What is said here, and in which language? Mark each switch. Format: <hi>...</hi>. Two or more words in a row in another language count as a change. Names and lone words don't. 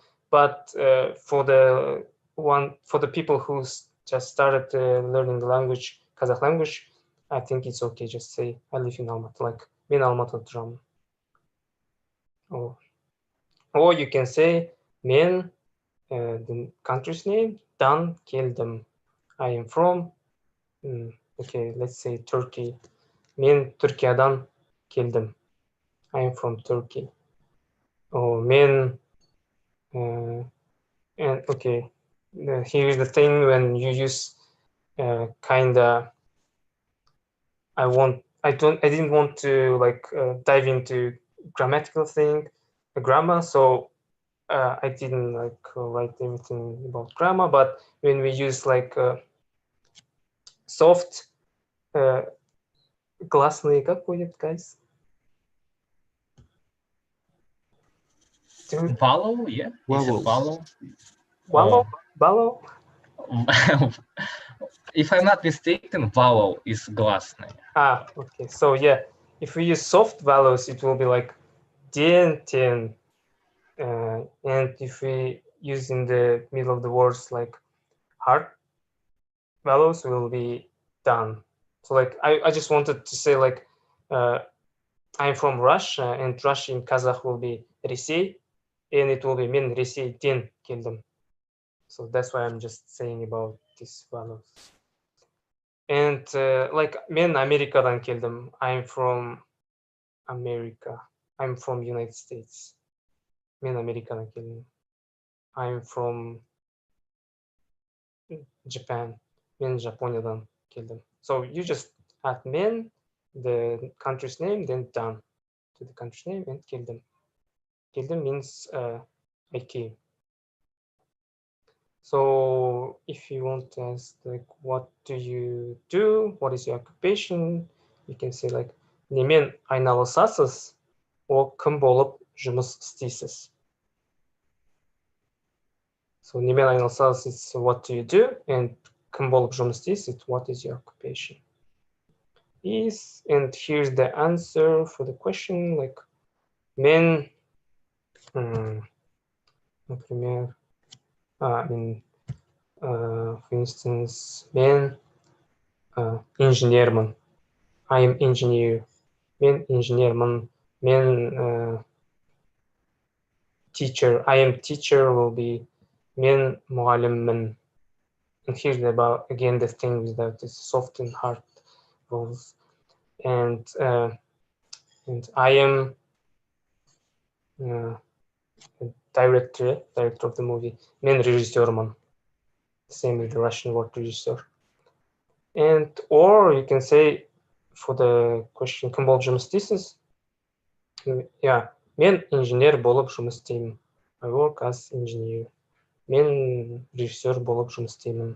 <en>But for the people who just started learning the language, Kazakh language, I think it's okay. Just say I live in Almaty, like</en> <kk>мен Алматыда тұрамын.</kk> <en>Or you can say мен the country's name</en> <kk>дан келдім.</kk> <en>I am from okay, let's say Turkey.</en> <kk>Мен Түркиядан келдім.</kk> <en>I am from Turkey. Or мен and okay, here is the thing when you use kinda I didn't want to like dive into grammatical thing, the grammar. So I didn't like write everything about grammar. But when we use like soft гласные,</en> <ru>как будет,</ru> <en>guys? Vowel, yeah. Is it vowel? Vowel? Vowel? If I'm not mistaken, vowel is гласная. Ah, okay. So yeah, if we use soft vowels, it will be like день, тен. And if we use in the middle of the words like hard vowels, will be done. So like I just wanted to say like I'm from Russia, and Russia in Kazakh will be Ресей, and it will be</en> <kk>мен Ресейден келдім.</kk> <en>So that's why I'm just saying about these vowels.</en> <kk>And like мен Америкадан келдім.</kk> <en>I'm from America. I'm from United States.</en> <kk>Мен Америкадан келдім.</kk> <en>I'm from Japan.</en> <kk>Мен Жапониядан келдім.</kk> <en>So you just add мен, the country's name, then done to the country's name, and келдім. Келдім means I came. So if you want to ask like what do you do, what is your occupation, you can say like</en> <kk>немен айналысасыз,</kk> <en>or</en> <kk>кім болып жұмыс істейсіз.</kk> <en>So</en> <kk>немен айналысасыз</kk> <en>is what do you do, and</en> <kk>кім болып жұмыс істейсіз,</kk> <en>it's what is your occupation. Is, and here's the answer for the question, like мен, например, for instance,</en> <kk>мен инженермін.</kk> <en>I am engineer.</en> <kk>Мен инженермін. Мен teacher.</kk> <en>I am teacher will be</en> <kk>мен мұғаліммін.</kk> <en>And here's about again the thing with that is soft and hard vowels. And I am director of the movie.</en> <kk>Мен режиссермін.</kk> <en>Same with the Russian word regisseur. And or you can say for the question</en> <kk>кім болып жұмыс істейсіз? Yeah, мен инженер болып жұмыс істеймін.</kk> <en>I work as engineer.</en> <kk>Мен режиссер болып жұмыс істеймін.</kk>